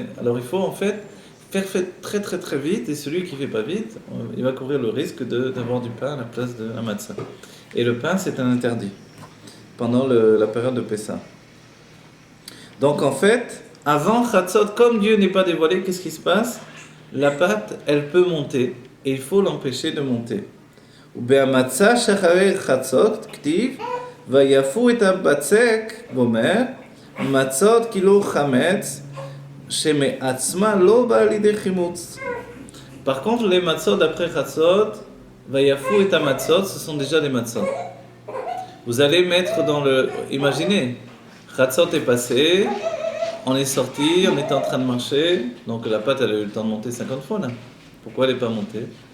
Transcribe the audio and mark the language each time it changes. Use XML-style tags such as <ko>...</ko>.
<fr>Alors il faut en fait faire très très très vite, et celui qui ne fait pas vite, il va courir le risque d'avoir du pain à la place de la matzah. Et le pain, c'est un interdit pendant la période de Pessah. Donc en fait, avant Chatzot, comme Dieu n'est pas dévoilé, qu'est-ce qui se passe? La pâte, elle peut monter, et il faut l'empêcher de monter.</fr> <he>ובהמצה שאחרי חצות כתיב ויפו את הבצק גומר מצות כאילו חמץ שמעצמה לא באה לידי חימוץ.</he> <fr>Par contre, les matzot d'après Chatzot,</fr> <he>Vayafu et Matzot,</he> <fr>ce sont déjà des matzot. Vous allez mettre dans le... Imaginez, Chatzot est passé, on est sorti, on est en train de marcher, donc la pâte elle a eu le temps de monter 50 fois là. Pourquoi elle n'est pas montée?</fr>